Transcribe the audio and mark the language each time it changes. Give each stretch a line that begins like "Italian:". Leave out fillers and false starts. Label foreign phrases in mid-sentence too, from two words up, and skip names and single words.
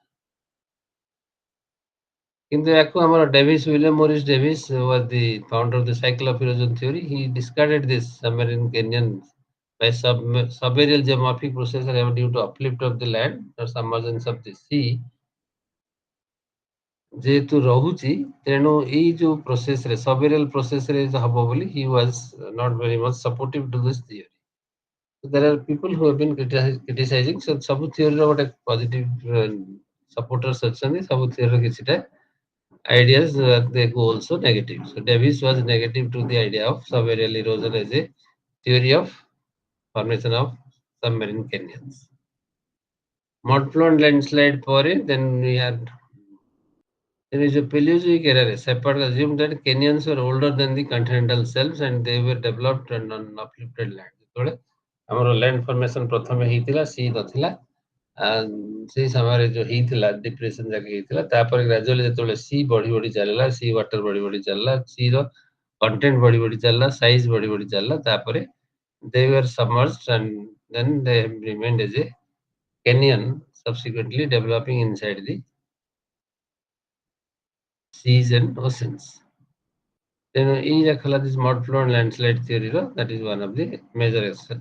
Odia: କିନ୍ତୁ ୟାକୁ ଆମର
English: ଡେଭିସ୍, ୱିଲିୟମ ମୋରିସ୍ ଡେଭିସ୍ was the founder of the cycle of erosion theory. He discarded this submarine canyons by subaerial geomorphic process due to uplift of the land or submergence of the sea.
Odia: ଯେହେତୁ ରହୁଛି, ତେଣୁ ଏଇ ଯୋଉ ପ୍ରୋସେସରେ ସବେରିଆଲ ପ୍ରୋସେସରେ ହବ ବୋଲି
English: he was not very much supportive to this theory. So there are people who have been criticizing.
Odia: So ସବୁ ଥିଓରିର ଗୋଟେ
English: positive supporters
Odia: ଅଛନ୍ତି, ସବୁ ଥିଓରିର କିଛିଟା
English: ideas they go also negative. So Davis was negative to the idea of subaerial erosion as a theory of formation of submarine canyons. Mud flow and landslide ପରେ then we had There is a Paleozoic era. Shepard assumed that canyons were older than the continental shelves and they were developed on uplifted land.
Odia: ଯେତେବେଳେ ଆମର
English: land formation
Odia: ପ୍ରଥମେ ହେଇଥିଲା ସି ନଥିଲା ସେଇ ସମୟରେ ଯୋଉ ହେଇଥିଲା ଡିପ୍ରେସନ ଯାକ ହେଇଥିଲା ତାପରେ ଗ୍ରାଜୁଆଲି ଯେତେବେଳେ ସି ବଢି ବଢି ଚାଲିଲା
English: sea water
Odia: ବଢି ବଢି ଚାଲିଲା ସି ର କଣ୍ଟେଣ୍ଟ ବଢି ବଢି ଚାଲିଲା ସାଇଜ ବଢି ବଢି ଚାଲିଲା ତାପରେ
English: they were submerged and then they remained as a canyon subsequently developing inside the seas and oceans. Then this mud flow and landslide theory, that is one of the major exceptions.